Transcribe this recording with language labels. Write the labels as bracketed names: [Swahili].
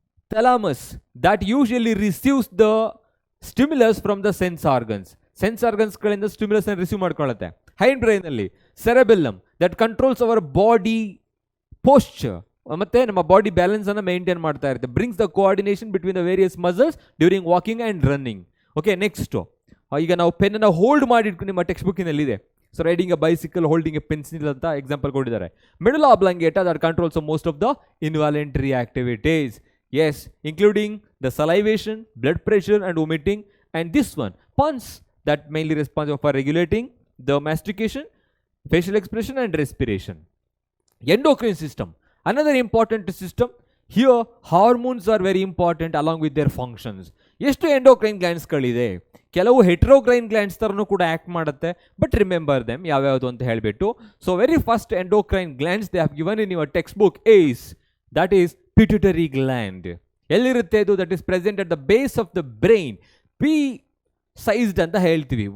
[English] Thalamus, that usually receives the stimulus from the sense organs. Sense organs ಗಳಿಂದ stimulus [Kannada] ಅನ್ನು receive ಮಾಡ್ಕೊಳ್ಳುತ್ತೆ. [English] Hind brain ಅಲ್ಲಿ cerebellum, that controls our body posture, [Kannada] ಮತ್ತೆ ನಮ್ಮ body balance ಅನ್ನು maintain ಮಾಡ್ತಾ ಇರುತ್ತೆ, [English] Brings the coordination between the various muscles during walking and running. [Kannada] Okay, next ಈಗ ನಾವು ಪೆನ್ನನ್ನು ಹೋಲ್ಡ್ ಮಾಡಿ ಇಟ್ಕೊಂಡು, ನಿಮ್ಮ text ಬುಕ್ಕಿನಲ್ಲಿದೆ. [English] so riding a bicycle, holding a pencil [Kannada] ಅಂತ ಎಕ್ಸಾಂಪಲ್ ಕೊಟ್ಟಿದ್ದಾರೆ. [English] Medulla oblongata, that controls most of the involuntary activities, yes, including the salivation, blood pressure and vomiting, and this one pons, that mainly responsible for regulating the mastication, facial expression and respiration. Endocrine system, another important system. Here hormones are very important along with their functions. [Kannada] ಎಷ್ಟು endocrine ಗ್ಲ್ಯಾಂಡ್ಸ್ಗಳಿದೆ, ಕೆಲವು ಹೆಟ್ರೋಕ್ರೈನ್ glands ಥರನೂ ಕೂಡ act ಮಾಡುತ್ತೆ, but remember them ಯಾವ್ಯಾವುದು ಅಂತ ಹೇಳಿಬಿಟ್ಟು. [English] So very first endocrine glands they have given in your text book is, that is pituitary gland. [Kannada] ಎಲ್ಲಿರುತ್ತೆ ಅದು? [English] That is present at the base of the brain. Pea sized [Kannada] ಅಂತ ಹೇಳ್ತೀವಿ.